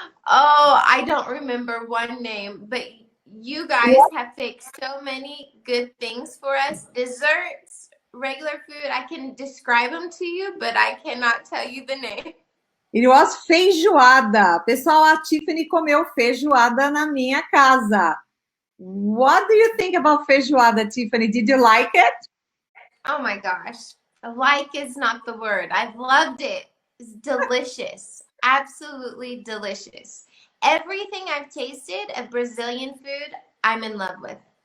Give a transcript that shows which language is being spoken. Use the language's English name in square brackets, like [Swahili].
[English] Oh, I don't remember one name, but you guys What? have picked so many good things for us. Desserts, regular food, I can describe them to you, but I cannot tell you the name. It was feijoada. [Portuguese] Pessoal, a Tiffany comeu feijoada na minha casa. [English] What do you think about feijoada, Tiffany? Did you like it? Oh my gosh. Like is not the word. I've loved it. It's delicious. Absolutely delicious. Everything I've tasted of Brazilian food, I'm in love with.